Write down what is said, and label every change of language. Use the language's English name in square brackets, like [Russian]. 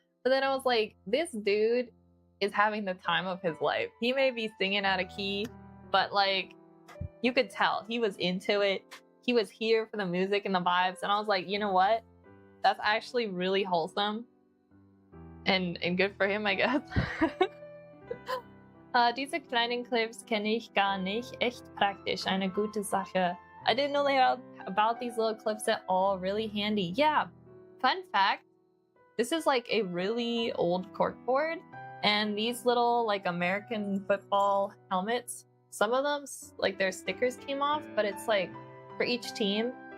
[English] But then I was like, this dude is having the time of his life. He may be singing out of key, but like you could tell he was into it. He was here for the music and the vibes, and I was like, you know what? That's actually really wholesome. And good for him, I guess. [German] Diese kleinen Clips kenne ich gar nicht. Echt praktisch. Eine gute Sache. [English] I didn't know about these little clips at all. Really handy. Yeah. Fun fact. This is like a really old corkboard. And these little like American football helmets, some of them, like their stickers came off, but it's like for each team.